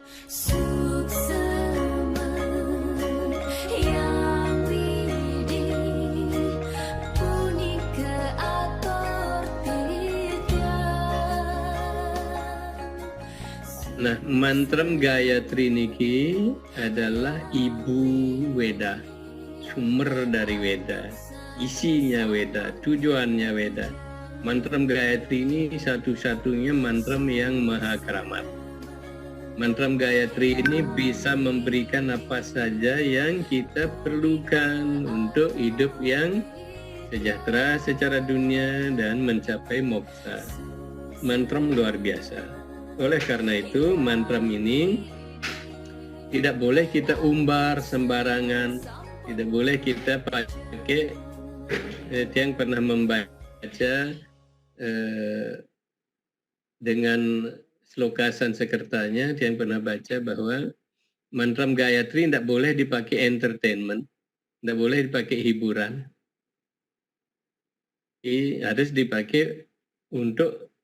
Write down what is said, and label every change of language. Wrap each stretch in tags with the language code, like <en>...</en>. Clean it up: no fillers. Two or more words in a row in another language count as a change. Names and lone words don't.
<ban>Suksema yang widi punika ator</ban> <id>Nah, mantram Gayatri niki adalah ibu Weda, sumber dari Weda, isinya Weda, tujuannya Weda. Mantram Gayatri ini satu-satunya mantram yang maha keramat. Mantram Gayatri ini bisa memberikan apa saja yang kita perlukan untuk hidup yang sejahtera secara dunia dan mencapai moksha. Mantram luar biasa. Oleh karena itu, mantram ini tidak boleh kita umbar sembarangan, tidak boleh kita pakai yang pernah membaca dengan sloka Sanskertanya, yang pernah baca bahwa mantram Gayatri tidak boleh dipakai entertainment, tidak boleh dipakai hiburan, harus dipakai untuk</id>